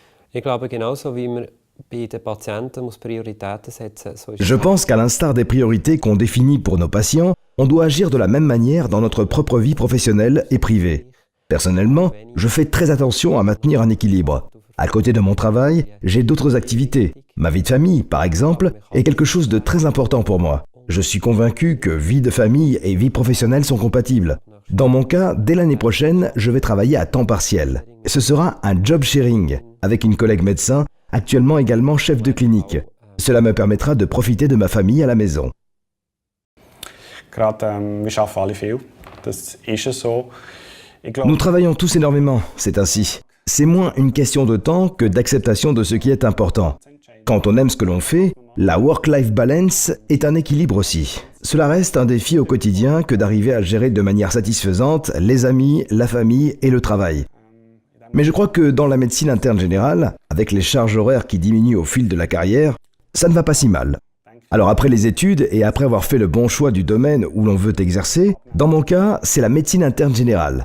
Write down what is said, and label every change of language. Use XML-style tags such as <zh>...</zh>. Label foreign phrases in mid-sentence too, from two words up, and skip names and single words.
<de>Ich glaube, genauso wie man bei den Patienten muss Prioritäten setzen, so ist</de> <fr>Je pense qu'à l'instar des priorités qu'on définit pour nos patients, on doit agir de la même manière dans notre propre vie professionnelle et privée. Personnellement, je fais très attention à maintenir un équilibre. À côté de mon travail, j'ai d'autres activités. Ma vie de famille, par exemple, est quelque chose de très important pour moi. Je suis convaincu que vie de famille et vie professionnelle sont compatibles. Dans mon cas, dès l'année prochaine, je vais travailler à temps partiel. Ce sera un</fr> <en>job sharing</en> <fr>avec une collègue médecin, actuellement également chef de clinique. Cela me permettra de profiter de ma famille à la maison.</fr> <de>Wir arbeiten alle viel. Das ist so.</de> <fr>Nous travaillons tous énormément, c'est ainsi. C'est moins une question de temps que d'acceptation de ce qui est important. Quand on aime ce que l'on fait, la</fr> <en>work-life balance</en> <fr>est un équilibre aussi. Cela reste un défi au quotidien que d'arriver à gérer de manière satisfaisante les amis, la famille et le travail. Mais je crois que dans la médecine interne générale, avec les charges horaires qui diminuent au fil de la carrière, ça ne va pas si mal. Alors après les études et après avoir fait le bon choix du domaine où l'on veut exercer, dans mon cas, c'est la médecine interne générale.</fr>